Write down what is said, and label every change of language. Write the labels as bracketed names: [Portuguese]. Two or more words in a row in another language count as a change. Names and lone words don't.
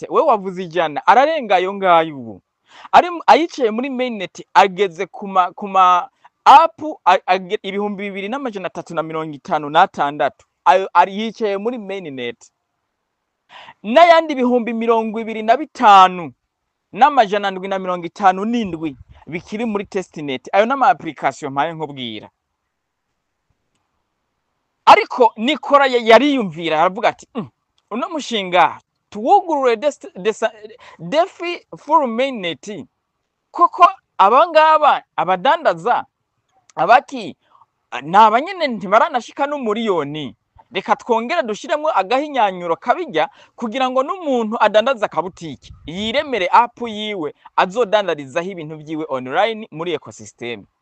[Rundi] We wavuze ijana, ararenga ayo ngayo ubu. Ayicaye muri mainnet ageze kuma app ibihumbi 2356 ari yicaye muri mainnet, n'ayandi ibihumbi 25,757 bikiri muri testnet. Ayo n'ama application mpaye nkubwira. Ariko nikora yariyumvira aravuga ati uno mushinga tuwugurure [English] defi full mainnet, [Rundi] koko abangaba abadandaza abaki nabanyene ntibaranashika n'umuriyoni, reka twongera dushiremo agahinyanyuro kabijya kugira ngo n'umuntu adandaza akabutiki yiremere app yiwe azodandarizaho ibintu byiwe online muri ecosystem.